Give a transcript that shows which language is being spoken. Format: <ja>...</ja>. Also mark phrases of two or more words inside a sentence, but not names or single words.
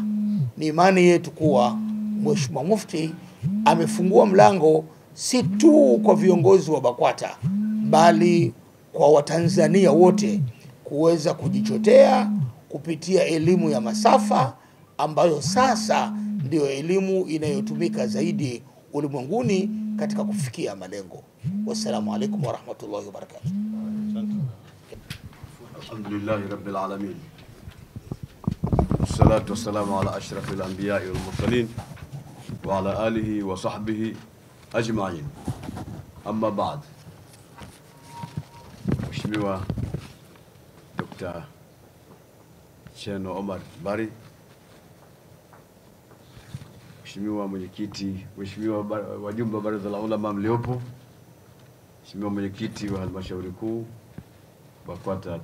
<sw>Ni imani yetu kuwa Mheshimiwa Mufti amefungua mlango si tu kwa viongozi wa Bakwata, bali kwa Watanzania wote kuweza kujichotea kupitia elimu ya masafa, ambayo sasa ndio elimu inayotumika zaidi ulimwenguni katika kufikia malengo.</sw> <ar>والسلام عليكم ورحمة الله وبركاته. الحمد لله رب العالمين. والصلاة والسلام على أشرف الأنبياء والمرسلين وعلى آله وصحبه أجمعين. أما بعد.</ar> <sw>Mheshimiwa Dr. Cheno Omar Bari, Mheshimiwa mwenyekiti, Mheshimiwa wajumbe wa Baraza la Ulama mliopo, Mheshimiwa mwenyekiti wa halmashauri kuu Bakwata</sw>